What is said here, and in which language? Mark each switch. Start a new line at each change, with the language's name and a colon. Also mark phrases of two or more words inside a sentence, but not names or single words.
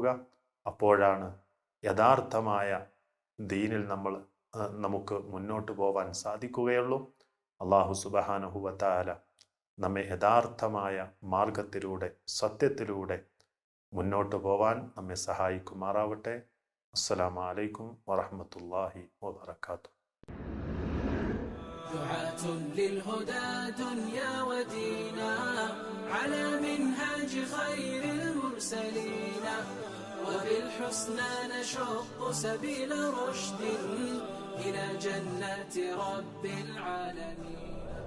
Malayalam: അപ്പോഴാണ് യഥാർത്ഥമായ ദീനിൽ നമുക്ക് മുന്നോട്ട് പോവാൻ സാധിക്കുകയുള്ളൂ. അല്ലാഹു
Arabic: سبحانه وتعالى
Malayalam: നമ്മെ യഥാർത്ഥമായ മാർഗത്തിലൂടെ സത്യത്തിലൂടെ മുന്നോട്ട് പോവാൻ നമ്മെ സഹായിക്കുമാറാവട്ടെ.
Arabic: السلام عليكم ورحمة الله وبركاته. دعاة للهدى دنيا ودينا على منهاج خير المرسلين وبالحسنى نشق سبيل رشد إلى جنات رب العالمين.